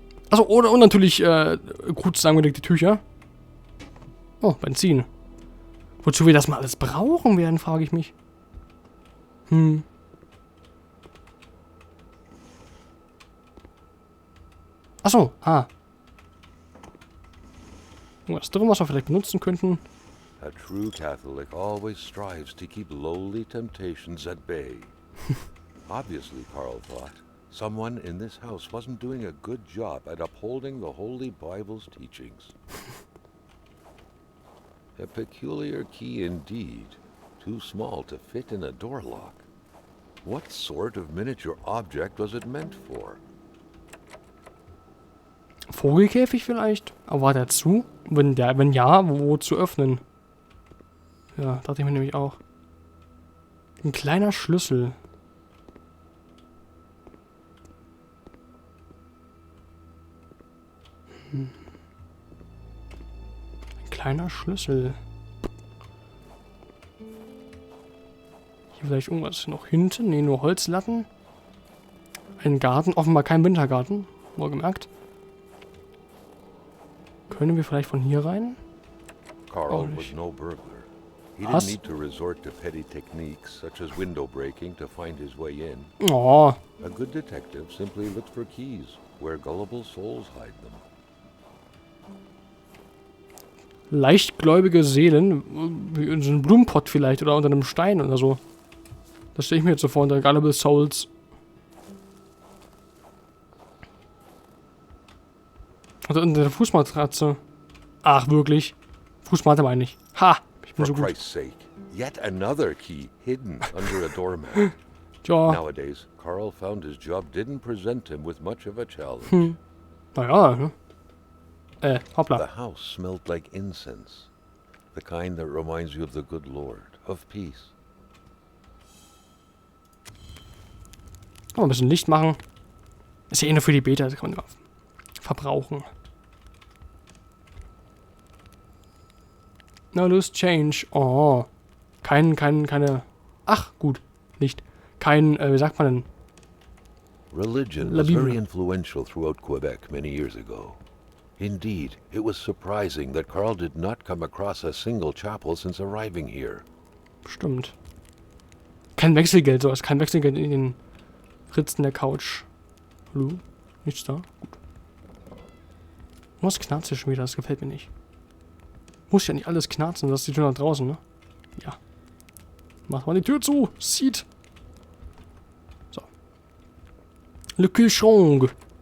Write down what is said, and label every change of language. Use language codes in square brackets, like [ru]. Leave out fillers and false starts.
[de] Achso, und natürlich, gut zusammengelegte Tücher. Oh, Benzin. Wozu wir das mal alles brauchen werden, frage ich mich. Achso, was drin, was wir vielleicht benutzen könnten. [en] A true Catholic always strives to keep lowly temptations at bay. Obviously, Carl thought, someone in this house wasn't doing a good job at upholding the Holy Bible's teachings. A peculiar key indeed, too small to fit in a door lock. What sort of miniature object was it meant for? [de] Vogelkäfig vielleicht? Aber war der zu? Wenn ja, wo zu öffnen? Ja, dachte ich mir nämlich auch. Ein kleiner Schlüssel. Ein kleiner Schlüssel. Hier vielleicht irgendwas noch hinten? Ne, nur Holzlatten. Ein Garten, offenbar kein Wintergarten. Wohlgemerkt. Können wir vielleicht von hier rein? [en] Carl was no burglar. He didn't need to resort to petty techniques such as window breaking to find his way in. Oh. A good detective simply looks for keys where gullible souls hide them. [de] Leichtgläubige Seelen, wie in so einem Blumenpott vielleicht oder unter einem Stein oder so. Das stelle ich mir jetzt so vor, unter [en] Gullible Souls. [de] Oder unter der Fußmatratze. Ach, wirklich? Fußmatte meine ich. Ha! Ich bin so gut. [en] Christ's sake, yet another key hidden under a doormat. [de] Tja. [en] Nowadays, Carl found his job didn't present him with much of a challenge. [de] Naja, ne? Hoppla. [en] The house smelled like incense. The kind that reminds you of the good Lord, of peace. [de] Kann man ein bisschen Licht machen. Ist ja eh nur für die Beta, das kann man immer verbrauchen. [en] No loose change. [de] Oh. Keine. Ach, gut. Licht. Wie sagt man denn? [en] Religion was very influential throughout Quebec many years ago. Indeed, it was surprising that Carl did not come across a single chapel since arriving here. [de] Stimmt. Kein Wechselgeld, so ist kein Wechselgeld in den Ritzen der Couch. Hallo? Nichts da? Gut. Was knarzt hier schon wieder? Das gefällt mir nicht. Muss ja nicht alles knarzen, das ist die Tür nach draußen, ne? Ja. Macht mal die Tür zu! Sieht! So. Le Kühlschrank.